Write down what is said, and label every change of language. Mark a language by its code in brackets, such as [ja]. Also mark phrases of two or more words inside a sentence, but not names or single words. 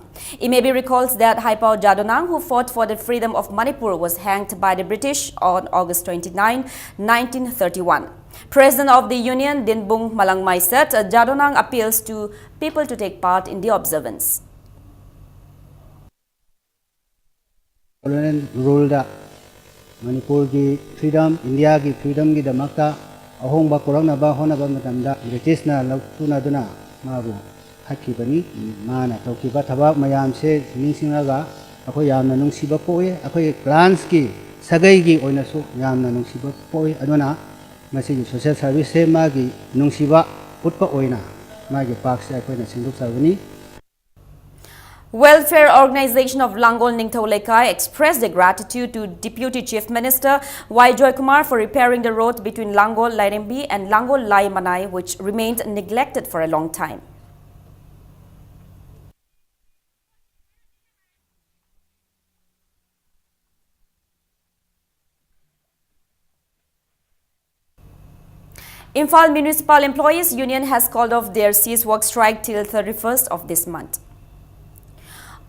[en] It may be recalled that Haipao Zadonang, who fought for the freedom of Manipur, was hanged by the British on August 29, 1931. President of the union, Dinbung Malangmai, said Zadonang appeals to people to take part in the observance. Colonial rule [mni] da Manipur ki freedom, India ki freedom ki damakta ahong ba korang na ba hona ba matamda British na lautuna duna mabu hakki bani mana tauki ba thabak mayam se ningsingaga akoi yamna nungsiba poe akoi clans ki sagai gi oina su yamna nungsiba poe aduna masi [en] social service [mni] se magi nungsiba utpa oina magi park se akoi na sinduk sabani. [en] Welfare Organization of Langol Ningthauleka expressed their gratitude to Deputy Chief Minister Y. Joy Kumar for repairing the road between Langol Lairembi and Langol Lai Manai, which remained neglected for a long time. Imphal Municipal Employees Union has called off their cease work strike till 31st of this month.